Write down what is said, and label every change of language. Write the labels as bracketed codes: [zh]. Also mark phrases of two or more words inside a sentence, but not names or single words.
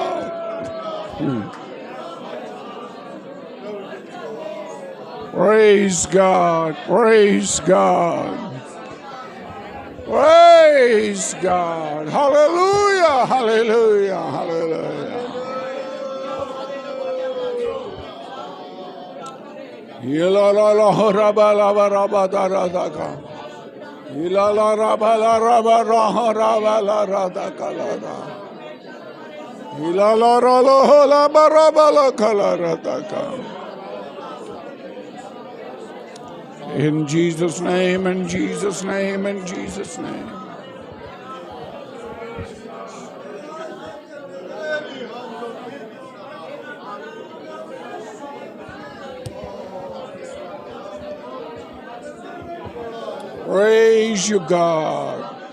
[en] Praise God, praise God, praise God. Hallelujah, hallelujah, hallelujah. Ila la la raba la raba da ra da ka. Ila la raba la raba ra raba la ra da ka la da. Ila la ra la ba raba la ka la ra da ka. In Jesus' name, in Jesus' name, in Jesus' name. Praise you, God.